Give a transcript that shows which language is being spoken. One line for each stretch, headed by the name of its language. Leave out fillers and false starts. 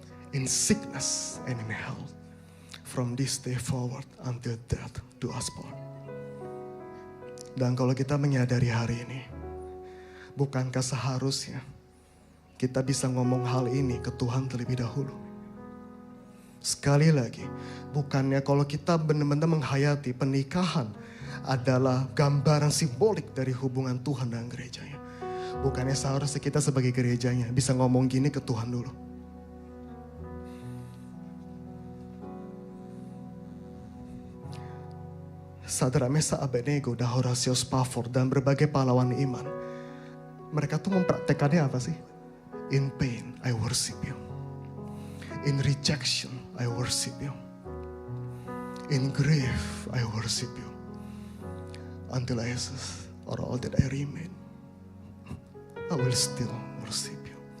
English: In sickness and in health. From this day forward until death do us part.
Indonesian: Dan kalau kita menyadari hari ini, bukankah seharusnya kita bisa ngomong hal ini ke Tuhan terlebih dahulu? Sekali lagi, bukannya kalau kita benar-benar menghayati pernikahan adalah gambaran simbolik dari hubungan Tuhan dan gerejanya. Bukannya seharusnya kita sebagai gerejanya bisa ngomong gini ke Tuhan dulu. Sadrak, Mesak, Abednego, dan Horatio Spafford dan berbagai pahlawan iman. Mereka tuh mempraktekannya apa sih?
English: In pain, I worship you. In rejection, I worship you. In grief, I worship you. Until I exist, or all that I remain, I will still worship you.